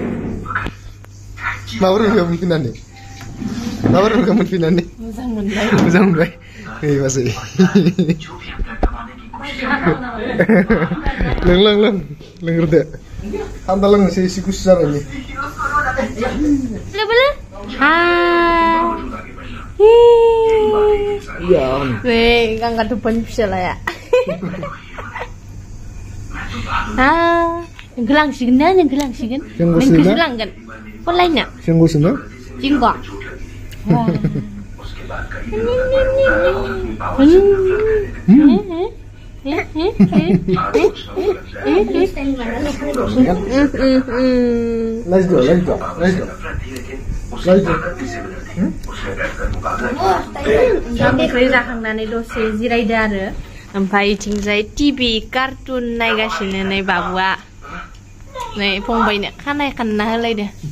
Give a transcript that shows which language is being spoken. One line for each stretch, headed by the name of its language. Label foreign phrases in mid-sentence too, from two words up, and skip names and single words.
Bodo: माबोरै मोनफैनानै मोजां मोनबाय नै बाजै लोंग्रोदो थान्दा लोंनोसै एसे गुसु जानायनि
Indonesian: Angkat depan bisa lah ya. Gelang sih kan? Gelang kan? Polanya. Sungguh. Jinggo.
Bodo: ओंखामनिफ्राय जाखांनानै दसे जिरायदो आरो ओमफ्राय इथिंजाय टिभि कार्टुन नायगासिनो नै बाबुआ नै फंबायनो खानाय खानना होलायदो